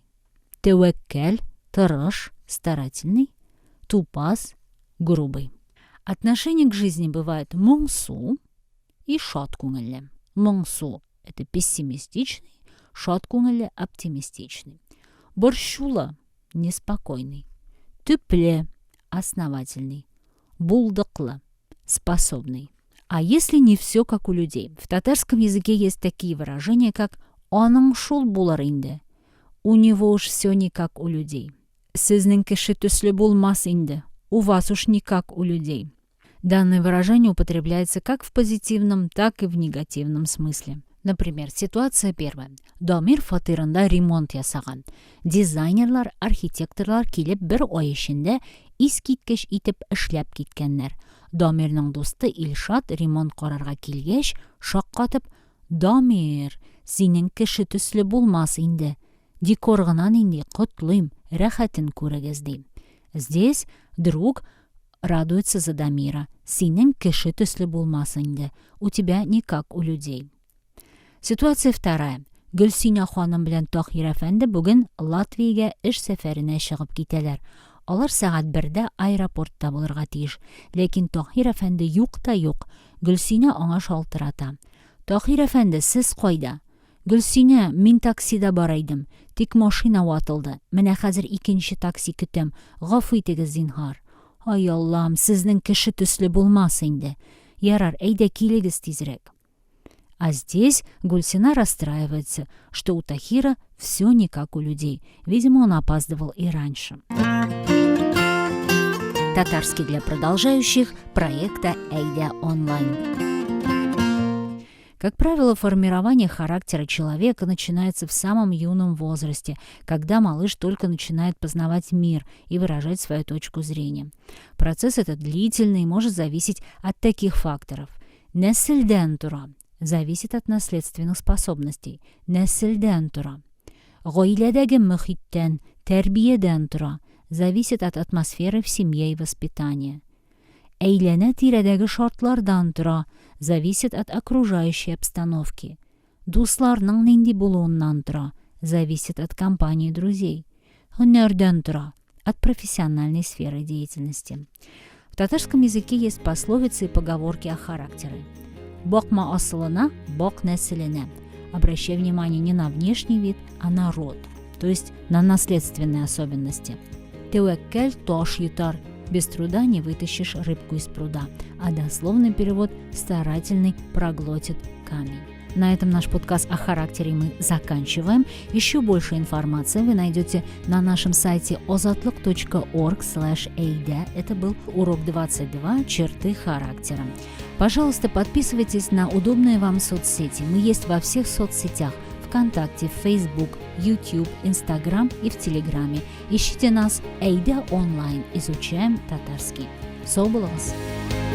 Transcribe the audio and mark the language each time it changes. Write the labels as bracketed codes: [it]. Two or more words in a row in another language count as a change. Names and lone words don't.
[tt] Тәвәккәл, тырыш, старательный. Тупас, [ru] грубый. Отношение к жизни бывает моңсу и [tt] шат күңелле. [ru] Моңсу – это пессимистичный, [tt] шат күңелле [ru] – оптимистичный. Борчулы – неспокойный. Төпле – основательный. [tt] Булдыклы – [ru] способный. А если не все как у людей? В татарском языке есть такие выражения, как [tt] «оның шул булыр инде». [ru] У него уж все не как у людей. [tt] Сезнең кеше төсле булмас инде. [ru] У вас уж не как у людей. Данное выражение употребляется как в позитивном, так и в негативном смысле. Например, ситуация первая. [tt] Дамир фатирында ремонт ясаган. Дизайнерлар, архитекторлар килеп бер ай эчендә искиткеч итеп эшләп киткәннәр. Дамирның дусты Илшат ремонт карарга килгәч, шаккатып: «Дамир, синең кеше төсле булмас инде. Декор гына нинди котлыйм, рәхәтен күрегез» ди. [ru] Здесь друг радуется за Дамира. [tt] Синең кеше төсле булмас инде. [ru] У тебя не как у людей. Ситуация вторая. [tt] Гөлсинә ханым белән Таһир әфәнде бүген Латвиягә эш сәфәренә чыгып китәләр. Алар сәгать 1-дә аэропортта булырга тиеш. Ләкин Таһир әфәнде юк та юк. Гөлсинә аңа шалтырата. Таһир әфәнде, сез кайда? Гөлсинә, мин таксида бар идем. Тик машина ватылды. Менә хәзер икенче такси көтәм. Гафу итегез, зинһар. Ай Аллам, сезнең кеше төсле булмас инде. Ярар, әйдә килегез тизрәк. [ru] А здесь Гульсина расстраивается, что у Тахира все не как у людей. Видимо, он опаздывал и раньше. Татарский для продолжающих проекта Эйдя онлайн. Как правило, формирование характера человека начинается в самом юном возрасте, когда малыш только начинает познавать мир и выражать свою точку зрения. Процесс этот длительный и может зависеть от таких факторов. [tt] Нәселдән тора [ru] зависит от наследственных способностей. [tt] Нәселдән тора. Гаиләдәге мөхиттән, тәрбиядән тора [ru] зависит от атмосферы в семье и воспитания. [tt] Әйләнә-тирәдәге шартлардан тора [ru] зависит от окружающей обстановки. [tt] Дусларның нинди булуыннан тора [ru] зависит от компании друзей. [tt] Һөнәрдән тора [ru] от профессиональной сферы деятельности. В татарском языке есть пословицы и поговорки о характере. [tt] Бакма асылына, бак нәселенә. [ru] Обращай внимание не на внешний вид, а на род, то есть на наследственные особенности. Тәвәккәл таш йотар. Без труда не вытащишь рыбку из пруда. А дословный перевод «старательный проглотит камень». На этом наш подкаст о характере мы заканчиваем. Еще больше информации вы найдете на нашем сайте ozatlyk.org/эйдя. Это был урок 22 «Черты характера». Пожалуйста, подписывайтесь на удобные вам соцсети. Мы есть во всех соцсетях. ВКонтакте, Facebook, YouTube, Instagram и в Телеграме. Ищите нас Эйдя онлайн. Изучаем татарский. [tt] Сау булыгыз!